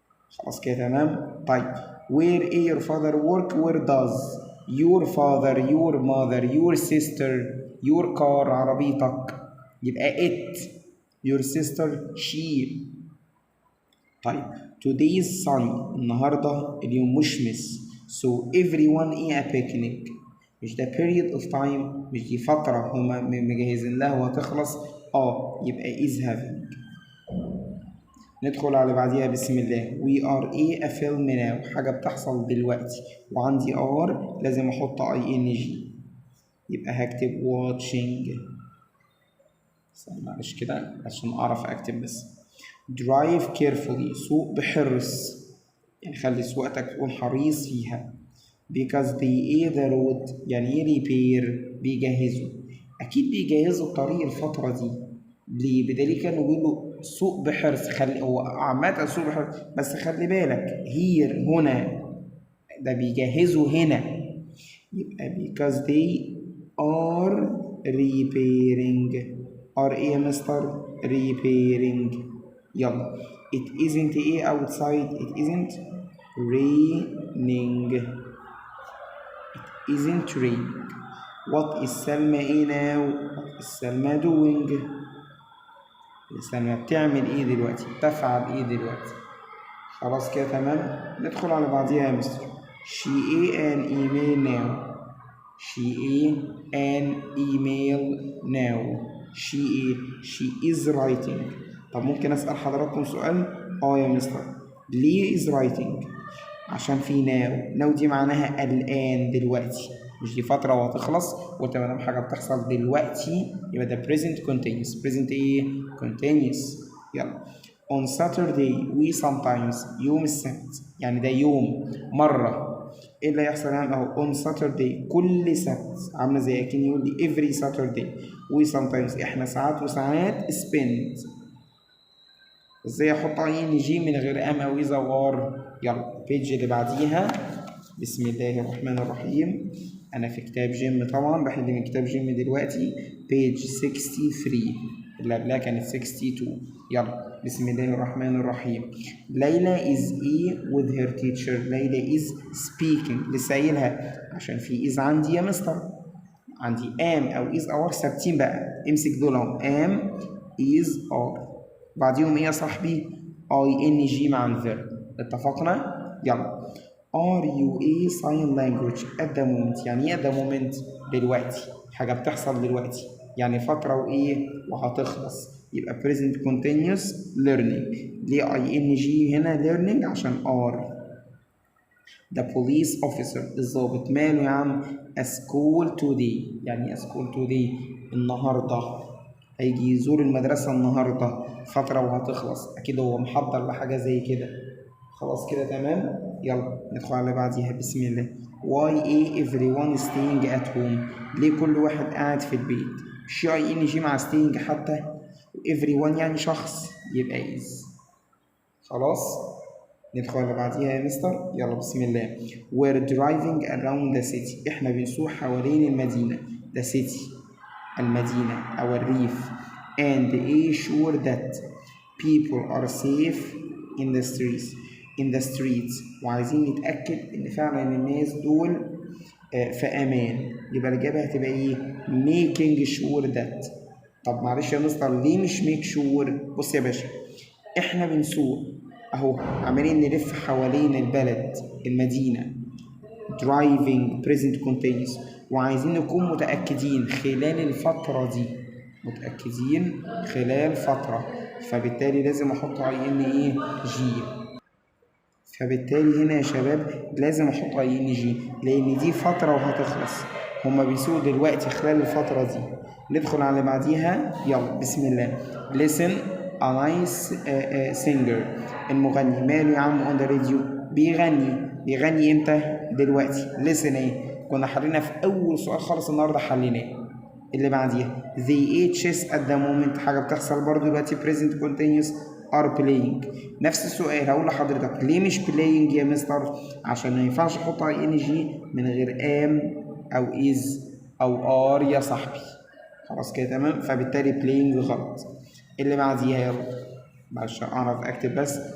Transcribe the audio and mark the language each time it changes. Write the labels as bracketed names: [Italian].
[Arabic] خلاص كده تمام؟ طيب [English] where your father work؟ where does your father، your mother، your sister، your car [Arabic] عربيتك، يبقى [English] it. your sister she. [Arabic] طيب [English] today's sunny، [Arabic] النهارده اليوم مشمس. [English] so everyone a picnic، [Arabic] مش ده [English] period of time، [Arabic] مش دي فترة هما مجهزين لها وهتخلص. يبقى [English] is having. [Arabic] ندخل على بعديها. بسم الله. [English] we are a film now، [Arabic] حاجة بتحصل دلوقتي، وعندي are لازم احط ing، يبقى هكتب watching. معلش كده عشان اعرف اكتب بس. drive carefully، سوق بحرص، يعني خلي سواقتك تكون حريص فيها. [English] because they the road، [Arabic] يعني ايه [English] repair؟ بيجهزوا. [Arabic] اكيد بيجهزوا الطريق الفترة دي. ليه؟ بدليل كانوا بيقولوا سوق بحرص. هو عامة سوق بحرص، بس خلي بالك here هنا ده بيجهزوا هنا، يبقى [English] because they are repairing. are [Arabic] ايه يا مستر؟ [English] repairing. يلا it isn't outside، it isn't raining. It isn't raining. What is [Arabic] سلمى ايه [English] now؟ What is [Arabic] سلمى doing؟ سلمى بتعمل ايه دلوقتي؟ بتفعل ايه دلوقتي؟ خلاص كده تمام. ندخل على بعضيها يا مستر. [English] She an email now. She an email now. She is writing. [Arabic] طب ممكن أسأل حضراتكم سؤال؟ يا مستر. ليه [English] is writing؟ [Arabic] عشان في now دي معناها الآن دلوقتي، مش دي فترة وهتخلص. قلت ما دام حاجة بتحصل دلوقتي يبقى ده [English] present continuous. present ايه؟ continuous. [Arabic] يلا. [English] On Saturday we sometimes. [Arabic] يوم السبت يعني ده يوم مرة. ايه اللي هيحصل يعني اهو [English] on Saturday [Arabic] كل سبت، عاملة زي اكن يقول لي [English] every Saturday. we sometimes [Arabic] احنا ساعات وساعات spend. ازاي احط ing من غير ام او اذا او ار؟ يلا البيج اللي بعديها. بسم الله الرحمن الرحيم. انا في كتاب جيم طبعا، بحل من كتاب جيم دلوقتي بيج 63، اللي قبلها كانت 62. يلا بسم الله الرحمن الرحيم. [English] Laila is a with her teacher. Laila is speaking. [Arabic] لسه قايلها عشان في is عندي يا مستر. عندي am او is or ثابتين بقى، امسك دول اهم. am is or بعديهم ايه يا صاحبي؟ ing مع الفيرب. اتفقنا؟ يلا. [English] are you a sign language at the moment؟ [Arabic] يعني ايه [English] at the moment؟ [Arabic] دلوقتي، حاجة بتحصل دلوقتي يعني فترة وايه وهتخلص. [English] يبقى present continuous learning. [Arabic] ليه ing هنا learning؟ عشان are. [English] the police officer [Arabic] الضابط ماله يا عم؟ [English] a school today. [Arabic] يعني [English] a school today [Arabic] النهارده، هيجي يزور المدرسة النهارده، فترة وهتخلص، أكيد هو محضر لحاجة زي كده. خلاص كده تمام. يلا ندخل على بعديها. بسم الله. [English] why everyone staying at home؟ [Arabic] ليه كل واحد قاعد في البيت؟ مش ing مع staying حتى، everyone يعني شخص يبقى is. خلاص ندخل على بعديها يا مستر. يلا بسم الله. [English] we're driving around the city. [Arabic] احنا بنسوق حوالين المدينة. [English] the city [Arabic] المدينة أو الريف. [English] and sure that people are safe in the streets. [Arabic] وعايزين نتأكد إن فعلا الناس دول في أمان. يبقى الإجابة هتبقى إيه؟ [English] making sure that. [Arabic] طب معلش يا مستر ليه مش [English] make sure؟ [Arabic] بص يا باشا، إحنا بنسوق أهو، عمالين نلف حوالين البلد المدينة. [English] driving present continuous، [Arabic] وعايزين نكون متأكدين خلال الفترة دي. متأكدين خلال فترة، فبالتالي لازم أحط ing. فبالتالي هنا يا شباب لازم أحط ing لأن دي فترة وهتخلص. هما بيسوقوا دلوقتي خلال الفترة دي. ندخل على بعديها. يلا بسم الله. [English] listen a nice singer. [Arabic] المغني ماله يا عم [English] on the radio؟ [Arabic] بيغني امتى؟ دلوقتي. listen ايه؟ كنا حلينا في اول سؤال خالص النهارده حليناه. اللي بعديها [English] they chess at the moment، [Arabic] حاجه بتحصل برضو دلوقتي [English] present continuous are playing. [Arabic] نفس السؤال هقول لحضرتك ليه مش playing يا مستر؟ عشان ما ينفعش احط ing من غير am او is او are يا صاحبي. خلاص كده تمام. فبالتالي playing غلط. اللي بعديها يلا معلش اعرف اكتب بس.